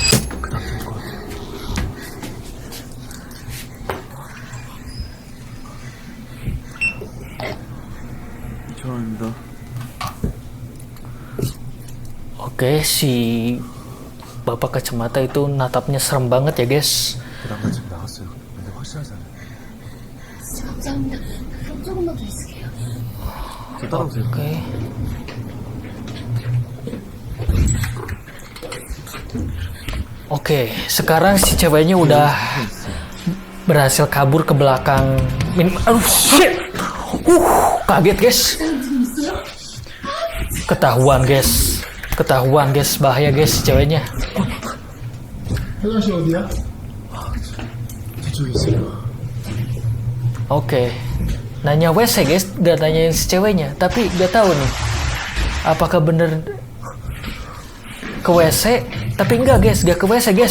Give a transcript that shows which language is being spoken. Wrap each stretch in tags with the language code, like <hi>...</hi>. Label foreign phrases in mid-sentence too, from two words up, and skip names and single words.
<ko>죄송합니다.</ko> <id>Oke, si bapak kacamata itu natapnya serem banget ya guys.</id> <ko>그다음에 지금 나갔어요. 근데 확실하잖아요. 감사합니다. 그럼 조금만 더 있을게요. 저 따라오세요.</ko> <id>Oke. Oke, sekarang si ceweknya udah berhasil kabur ke belakang. Aduh, shit. Kaget guys. Ketahuan guys, bahaya guys si ceweknya.</id> <ko>화장실 어디야? 저쪽에 있어요.</ko> <id>Oke. Nanya WC guys, gak nanyain si ceweknya, tapi gak tahu nih apakah bener ke WC, tapi enggak guys, gak ke WC guys.</id>